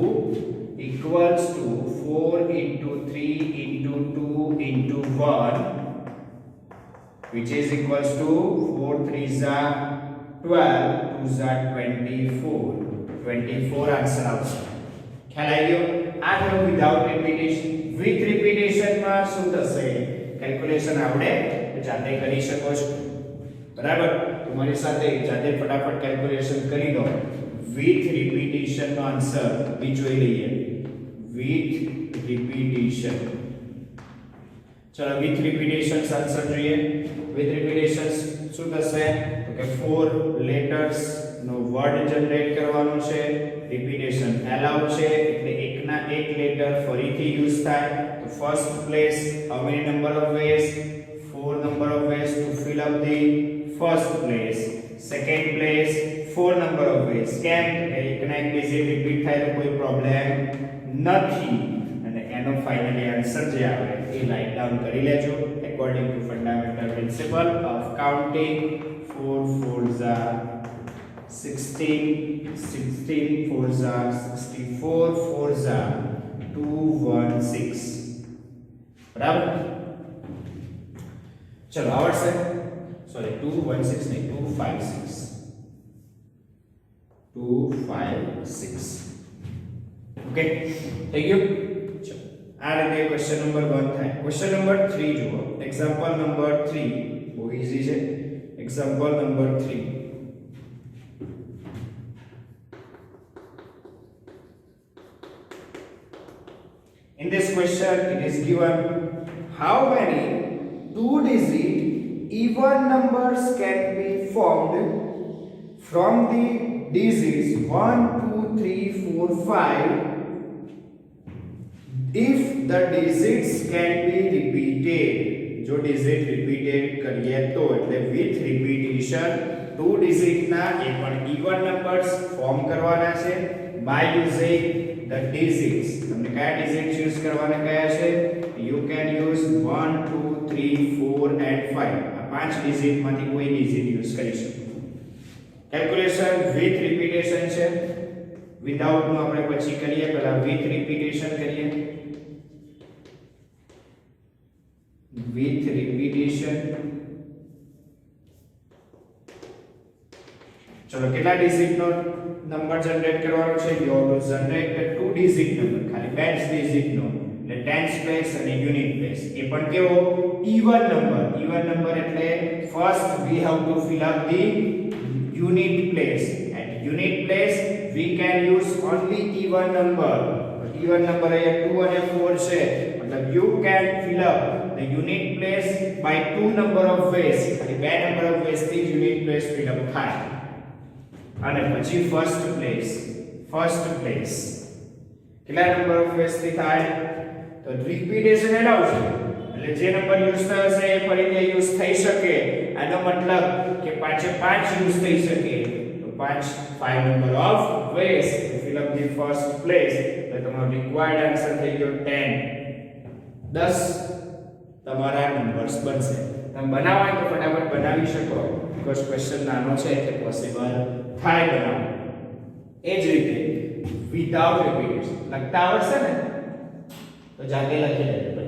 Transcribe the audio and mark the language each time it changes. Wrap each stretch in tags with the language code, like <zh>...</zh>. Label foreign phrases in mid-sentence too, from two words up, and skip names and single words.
<en>4 into 3 into 2 into 1 which is equals to 4 3s are 12 2s are 24</en> <gu>આન્સર આવશે ખ્યાલ આવી ગયો આ થયું</gu> <en>without repetition with repetition</en> <gu>માં શું થશે કેલ્ક્યુલેશન આપણે જાતે કરી શકો છો બરાબર તમારી સાથે જાતે ફટાફટ કેલ્ક્યુલેશન કરી દો</gu> <en>with repetition</en> <gu>નો આન્સર બી જોઈ લઈએ</gu> <en>with repetition</en> <gu>ચલો</gu> <en>with repetition answer</en> <gu>જોઈએ</gu> <en>with repetition</en> <gu>શું થશે તો કે 4 લેટર્સ નો વર્ડ જનરેટ કરવાનો છે</gu> <en>repetition allowed</en> <gu>છે એટલે એકના એક લેટર ફરીથી યુઝ થાય તો</gu> <en>first place how many number of ways 4 number of ways to fill up the first place second place 4 number of ways</en> <gu>કેમ એકના એક</gu> <en>digit repeat</en> <gu>થાય તો કોઈ પ્રોબ્લેમ નથી અને એનો</gu> <en>finally answer</en> <gu>જે આવે એ</gu> <en>write down</en> <gu>કરી લેજો</gu> <en>according to fundamental principle of counting 4 4s are 16 4s are 64 4s are 216</en> <gu>બરાબર ચલો આવડશે સોરી 216 નહીં 256 ઓકે થઈ ગયું ચલો આ રીતે</gu> <en>question number</en> <gu>1 થાય</gu> <en>question number</en> <gu>3 જુઓ</gu> <en>example number</en> <gu>3 બહુ ઈઝી છે</gu> <en>example number</en> <gu>3</gu> <en>In this question, it is given how many two-digit even numbers can be formed from the digits 1, 2, 3, 4, 5 if the digits can be repeated,</en> <gu>જો</gu> <en>digit repeated</en> <gu>કરીએ તો એટલે</gu> <en>with repetition two digit</en> <gu>ના એ પણ</gu> <en>even numbers form</en> <gu>કરવાના છે</gu> <en>by using the digits.</en> <gu>તમને કયા</gu> <en>digits use</en> <gu>કરવાના કયા છે?</gu> <en>you can use 1 2 3 4 and 5.</en> <gu>આ પાંચ ડિજિટ માંથી કોઈ</gu> <en>digit use</en> <gu>કરી શકો.</gu> <en>calculation with repetition</en> <gu>છે, વિધાઉટ નું આપણે પછી કરીએ, પહેલા</gu> <en>with repetition</en> <gu>કરીએ.</gu> <en>with repetition.</en> <gu>ચલો કેટલા ડિજિટ નો નંબર જનરેટ કરવાનો છે?</gu> <en>you have to generate the two digit number,</en> <gu>ખાલી બે ડિજિટ નો, એટલે</gu> <en>tens place and unit place.</en> <gu>એ પણ કેવો?</gu> <en>even number. even number એટલે first we have to fill up the unit place. At unit place we can use only even number. Even number</en> <gu>અહીંયા 2 અને 4 છે, મતલબ</gu> <en>you can fill up the unit place by two number of ways.</en> <gu>ખાલી બે</gu> <en>number of ways થી unit place fill up</en> <gu>થાય. અને પછી</gu> <en>first place કેટલા number of ways</en> <gu>થી થાય? તો</gu> <en>repetition allow</en> <gu>છે, એટલે જે</gu> <en>number use</en> <gu>થયો છે એ ફરીથી યુઝ થઈ શકે. આનો મતલબ કે પાંચે પાંચ યુઝ થઈ શકે.</gu> <en>તો 5 number of ways to fill up the first place.</en> <gu>તો તમારો</gu> <en>required answer</en> <gu>થઈ ગયો 10. 10 તમારા નંબર્સ બનશે. તમે બનાવવા તો ફટાફટ બનાવી શકો,</gu> <en>because question</en> <gu>નાનો છે એટલે પોસિબલ થાય બનાવવું. એ જ રીતે</gu> <en>without repetition</en> <gu>લખતા આવડશે ને તો જાતે લખી લેજો.</gu>